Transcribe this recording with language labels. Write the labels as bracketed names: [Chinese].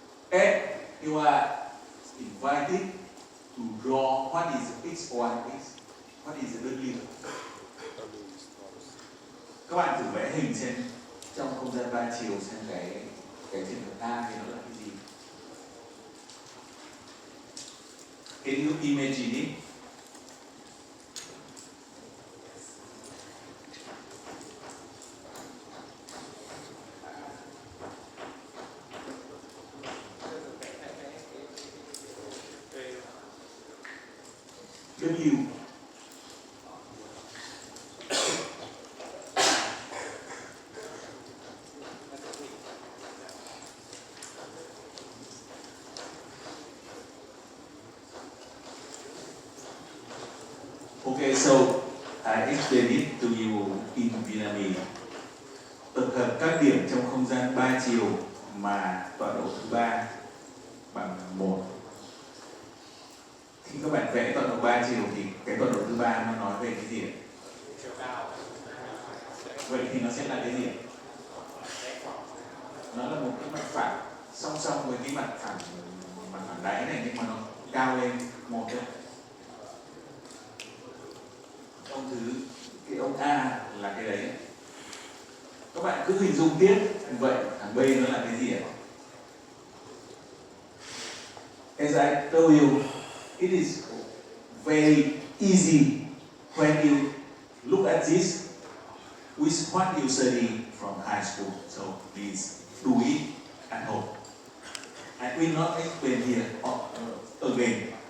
[English] And you are invited to draw what is x, what is W. [Vietnamese] Các bạn thử vẽ hình trên trong không gian 3 chiều xem cái trường hợp A thì nó là cái gì. [English] Can you imagine it? W. Okay, so explain it to you in Vietnamese. [Vietnamese] Tập hợp các điểm trong không gian 3 chiều mà tọa độ thứ ba bằng 1. Khi các bạn vẽ tọa độ 3 chiều thì cái tọa độ thứ ba nó nói về cái gì ạ? chiều cao. Vậy thì nó sẽ là cái gì ạ? Nó là một cái mặt phẳng song song với cái mặt phẳng đáy này, nhưng mà nó cao lên một thôi. Ông thứ cái ông A là cái đấy. Các bạn cứ hình dung tiếp. Vậy thằng B nó là cái gì ạ? [English] As I told you, it is very easy when you look at this with what you study from high school. So please do it at home. I will not explain here again.